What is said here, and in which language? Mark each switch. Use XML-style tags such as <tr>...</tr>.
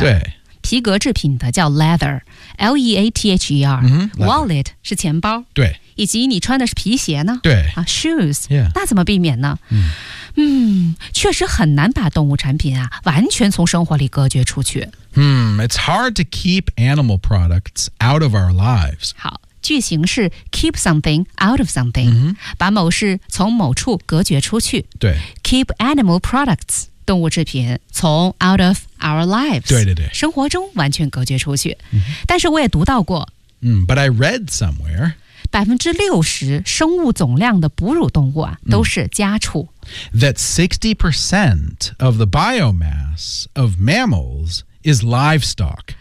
<zh>对，皮革制品的叫 leather， L E A T H E R。 Wallet 是钱包，对，以及你穿的是皮鞋呢，对，</zh> <en>啊 ，shoes， yeah，</en> <zh>那怎么避免呢？确实很难把动物产品啊完全从生活里隔绝出去。</zh> <en>It's hard to keep animal products out of our lives.</en> <zh>好。句型是</zh> <en>keep something out of something、 mm-hmm.</en> <zh>把某事从某处隔绝出去对</zh> <en>keep animal products</en> <zh>动物制品从</zh> <en>out of our lives</en> <zh>对对对生活中完全隔绝出去、 mm-hmm. 但是我也读到过、</zh> <en>But I read somewhere</en> <zh>60% 生物总量的哺乳动物、啊、都是家畜、</zh> <en>That 60% of the biomass of mammals is livestock</en>